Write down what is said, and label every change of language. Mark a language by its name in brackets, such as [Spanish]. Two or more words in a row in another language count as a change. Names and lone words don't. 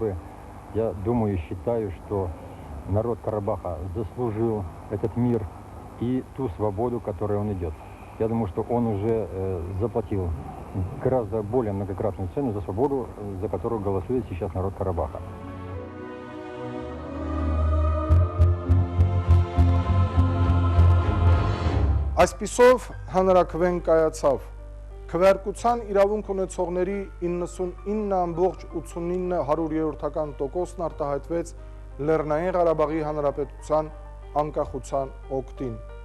[Russian] Я думаю, считаю, что народ Карабаха заслужил этот мир и ту свободу, к которой он идет. Я думаю, что он уже заплатил гораздо более многократную цену за свободу, за которую голосует сейчас народ Карабаха. [Armenian] Այսպիսով հանրաքվեն կայացավ։ Քվեարկության իրավունք ունեցողների 99.89%-ն արտահայտվեց Լեռնային Ղարաբաղի Հանրապետության անկախության օգտին։